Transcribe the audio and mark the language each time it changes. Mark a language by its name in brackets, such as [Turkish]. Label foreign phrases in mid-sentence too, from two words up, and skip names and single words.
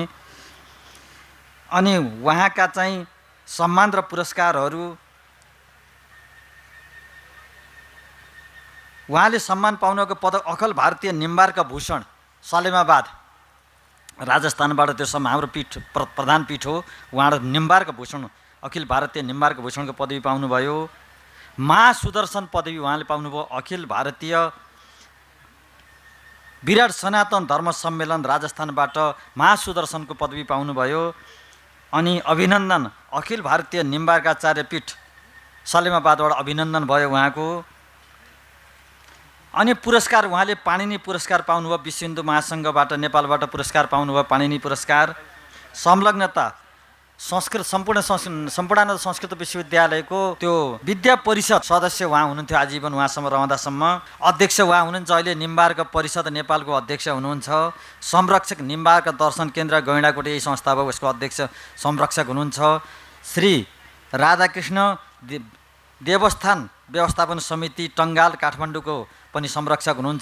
[Nepali] अनि उहाँका चाहिँ सम्मान र पुरस्कारहरू, उहाँले सम्मान पाउनुको पदक अखिल भारतीय निम्बार्क भूषण, सलेमाबाद राजस्थानबाट, त्यो हाम्रो पीठ प्रधान पीठ हो। उहाँ निम्बार्क भूषण, अखिल भारतीय निम्बार्क भूषणको पदवी पाउनुभयो। महासुदर्शन पदवी उहाँले पाउनुभयो। अखिल भारतीय विराट सनातन धर्म सम्मेलन राजस्थानबाट महासुदर्शनको पदवी पाउनुभयो। अनि अभिनन्दन अखिल भारतीय निम्बार्काचार्य पीठ सलेमाबादबाट अभिनन्दन भयो उहाँको। अनि पुरस्कार उहाँले पाणिनि पुरस्कार पाउनुभयो। विश्व हिन्दू महासङ्घबाट नेपालबाट पुरस्कार पाउनुभयो, पाणिनि पुरस्कार। संलग्नता संस्कृत सम्पूर्णानन्द संस्कृत विश्वविद्यालयको त्यो विद्या परिषद सदस्य उहाँ हुनुहुन्थ्यो आजीवन, उहाँसम्म रहँदासम्म। अध्यक्ष उहाँ हुनुहुन्छ, अहिले निम्बार्क परिषद नेपालको अध्यक्ष हुनुहुन्छ। संरक्षक निम्बार्क दर्शन केन्द्र गैँडाकोट यही संस्था हो, उसको अध्यक्ष संरक्षक हुनुहुन्छ। श्री राधाकृष्ण देवस्थान व्यवस्थापन समिति टङ्गाल काठमाडौँको पनि संरक्षक हुनुहुन्छ।